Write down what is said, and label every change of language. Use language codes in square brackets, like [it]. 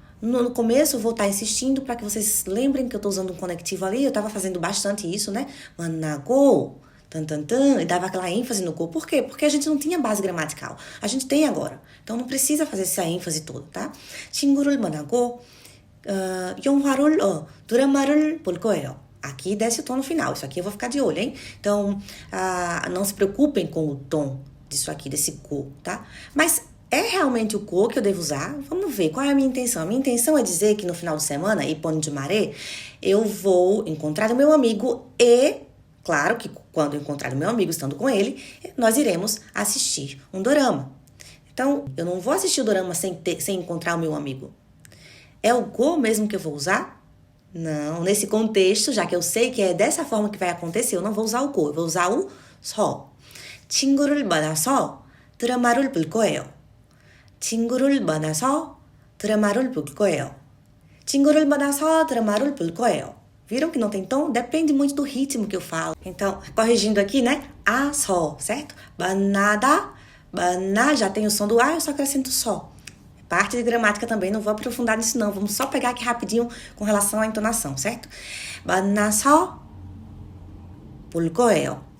[pt] No começo eu vou estar insistindo para que vocês lembrem que eu estou usando um conectivo ali. Eu estava fazendo bastante isso, né? 만나고, e dava aquela ênfase no go. Por quê? Porque a gente não tinha base gramatical. A gente tem agora. Então não precisa fazer essa ênfase toda, tá? [ko] 친구를 만나고 드라마를 볼 거예요. [pt] Aqui desce o tom no final. Isso aqui eu vou ficar de olho, hein? Então, não se preocupem com o tom disso aqui, desse go, tá? Mas é realmente o go que eu devo usar? Vamos ver qual é a minha intenção. A minha intenção é dizer que no final de semana, [ko] 이번 주말에, [pt] eu vou encontrar o meu amigo e, claro que quando eu encontrar o meu amigo estando com ele, nós iremos assistir um dorama. Então, eu não vou assistir o dorama sem encontrar o meu amigo. É o go mesmo que eu vou usar? Não, nesse contexto, já que eu sei que é dessa forma que vai acontecer, eu não vou usar o go, eu vou usar o 서. [ko] 친구를 만나서 드라마를 볼 거예요. 친구를 만나서 드라마를 볼 거예요. 친구를 만나서 드라마를 볼 거예요. [pt] Viram que não tem tom? Depende muito do ritmo que eu falo. Então, corrigindo aqui, né? só, certo? 만나다, 만나, já tem o som do eu só acrescento só. Parte de gramática também, não vou aprofundar nisso não. Vamos só pegar aqui rapidinho com relação à entonação, certo? [ko] 만나서 볼 거예요.